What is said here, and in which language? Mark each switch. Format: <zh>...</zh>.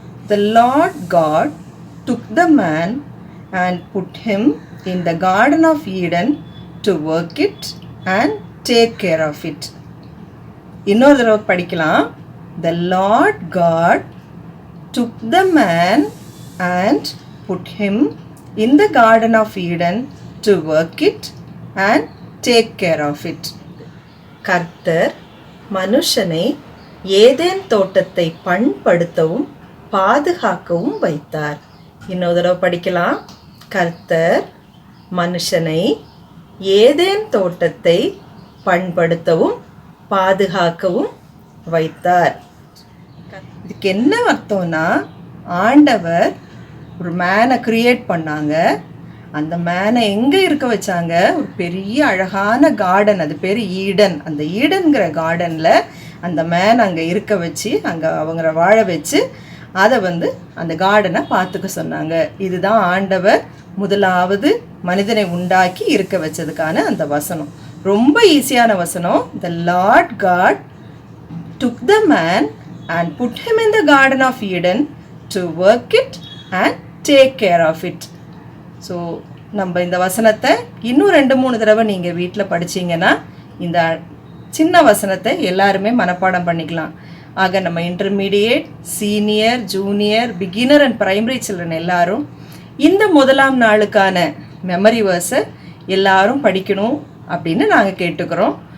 <en>The Lord God took the man and put him in the Garden of Eden to work it and take care of it.</en> <ta>இன்னொரு தடவை படிக்கலாம்.</ta> <en>The Lord God took the man and put him in the Garden of Eden to work it and take care of it.</en> <ta>கர்த்தர் மனுஷனை Eden தோட்டத்தை பண்படுத்தவும் பாதுகாக்கவும் வைத்தார். இன்னொரு தடவை படிக்கலாம். கர்த்தர் மனுஷனை ஏதேன் தோட்டத்தை பண்படுத்தவும் பாதுகாக்கவும் வைத்தார். இதுக்கு என்ன அர்த்தம்னா, ஆண்டவர் ஒரு மேனை கிரியேட் பண்ணாங்க. அந்த மேனை எங்கே இருக்க வச்சாங்க? ஒரு பெரிய அழகான கார்டன், அது பேர் ஈடன். அந்த ஈடன்கிற கார்டனில் அந்த மேன் அங்கே இருக்க வச்சு, அங்கே அவங்கள வாழ வச்சு, அதை அந்த கார்டனை பார்த்துக்க சொன்னாங்க. இதுதான் ஆண்டவர் முதலாவது மனிதனை உண்டாக்கி இருக்க வச்சதுக்கான அந்த வசனம். ரொம்ப ஈஸியான வசனம்.</ta> <en>The Lord God took the man and put him in the Garden of Eden to work it and take care of it.</en> <ta>So நம்ம இந்த வசனத்தை இன்னும் 2-3 தடவை நீங்கள் வீட்டில் படிச்சிங்கன்னா இந்த சின்ன வசனத்தை எல்லாருமே மனப்பாடம் பண்ணிக்கலாம். ஆக நம்ம intermediate, senior, junior, beginner and primary children எல்லாரும் இந்த முதலாம் நாளுக்கான மெமரி வேர்ஸை எல்லாரும் படிக்கணும் அப்படின்னு நாங்கள் கேட்டுக்கிறோம்.</ta>